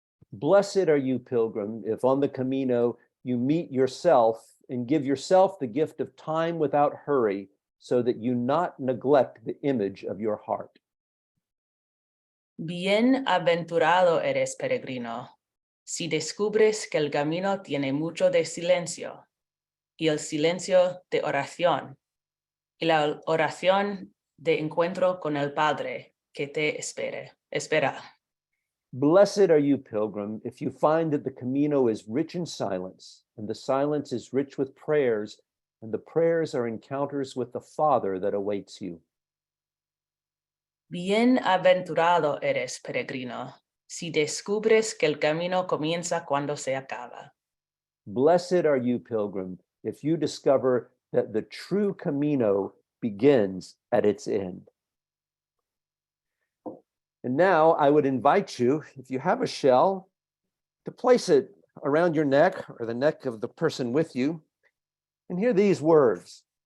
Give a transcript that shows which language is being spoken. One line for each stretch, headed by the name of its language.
English: Blessed are you, pilgrim, if on the Camino you meet yourself and give yourself the gift of time without hurry, so that you not neglect the image of your heart.
Spanish: Bienaventurado eres, peregrino, si descubres que el camino tiene mucho de silencio, y el silencio de oración, y la oración de encuentro con el Padre que te espera.
English: Blessed are you, pilgrim, if you find that the Camino is rich in silence, and the silence is rich with prayers, and the prayers are encounters with the Father that awaits you.
Spanish: Bienaventurado eres, peregrino, si descubres que el camino comienza cuando se acaba.
English: Blessed are you, pilgrim, if you discover that the true Camino begins at its end. And now I would invite you, if you have a shell, to place it around your neck or the neck of the person with you, and hear these words.